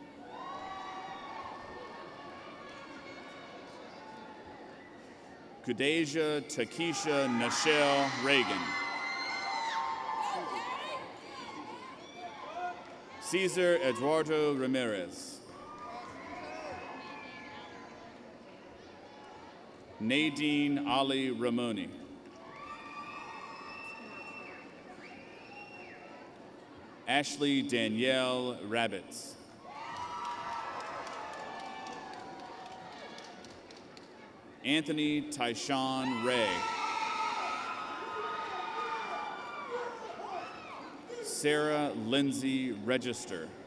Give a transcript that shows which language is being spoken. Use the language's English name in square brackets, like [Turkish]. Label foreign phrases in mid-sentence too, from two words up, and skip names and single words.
[English] Kudeja Takesha Nichelle Reagan. Cesar Eduardo Ramirez. Nadine Ali Ramoni. Ashley Danielle Rabbits. Anthony Tyshawn Ray. Sarah Lindsay Register.